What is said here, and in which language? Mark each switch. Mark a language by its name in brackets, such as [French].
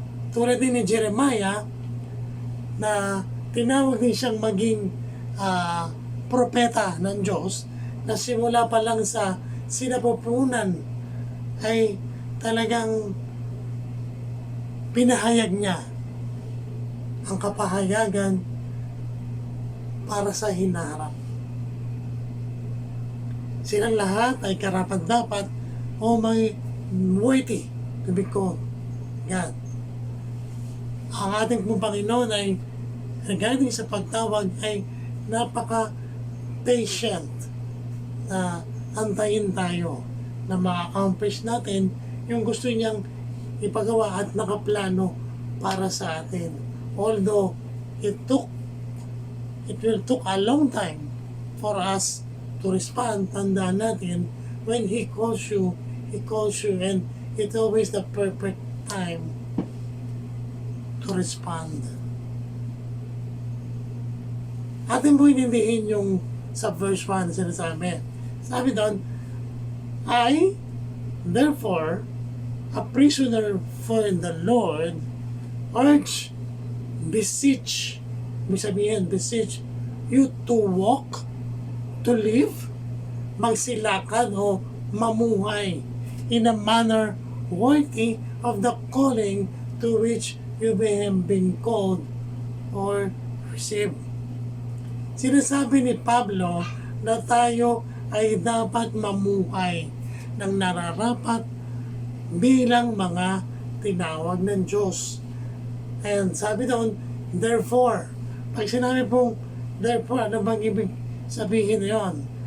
[Filipino] Tulad din ni Jeremiah na tinawag din siyang maging propeta ng Diyos na simula pa lang sa sinapupunan ay talagang pinahayag niya ang kapahayagan para sa hinaharap. Silang lahat ay karapat-dapat o may [English] worthy to be called God. [Filipino] Ang ating pong Panginoon ay regarding sa pagtawag ay napaka-patient na antayin tayo na ma-accomplish natin yung gusto niyang ipagawa at nakaplano para sa atin. [English] Although it will took a long time for us to respond. [Filipino] Tandaan natin, [English] when He calls you and it's always the perfect time to respond. [Filipino] Atin po inindihin yung sa verse 1 na sinasabi. [English] Sabi doon, I, therefore, a prisoner for the Lord, urge, beseech, beseech you to walk, to live, [Filipino] magsilakad o mamuhay [English] in a manner worthy of the calling to which you may have been called or received. [Filipino] Sinasabi ni Pablo na tayo ay dapat mamuhay ng nararapat bilang mga tinawag ng Diyos. And sabi doon, therefore, pag sinabi pong therefore, ano bang ibig sabihin yon?